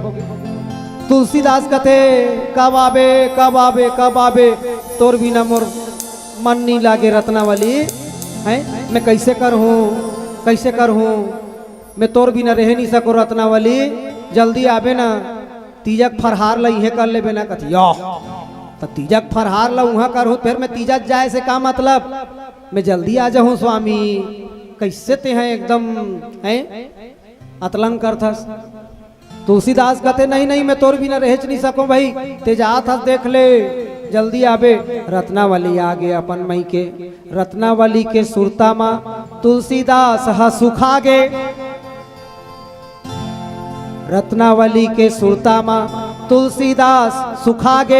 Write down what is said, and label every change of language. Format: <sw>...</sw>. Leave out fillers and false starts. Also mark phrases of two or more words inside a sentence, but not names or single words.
<hne>तुलसीदास कथे कब आबे कब आबे कब आबे, तोर बिना मोर मन नहीं लागे रत्नावली है। मैं कैसे करहूं मैं तोर बिना रह नहीं सको रत्नावली। जल्दी आबे ना, तीजक फरहार ला इहे कर लेबे ना। कथी तो तीजक फरहार ला उहाँ करूँ, फिर मैं तीजक जाए से का मतलब, मैं जल्दी आ जाऊँ स्वामी। कैसे ते हैं एकदम है अतलंग करथस। तुलसीदास कहते नहीं मैं तोर बिना रह नहीं सकूं भाई, ते जात हस देख ले जल्दी आबे। रत्नावली आ गए अपन मई के। रत्नावली के सुरता माँ तुलसीदास हा सुखा गे। रत्नावली के सुरता माँ तुलसीदास सुखा गे।</hne>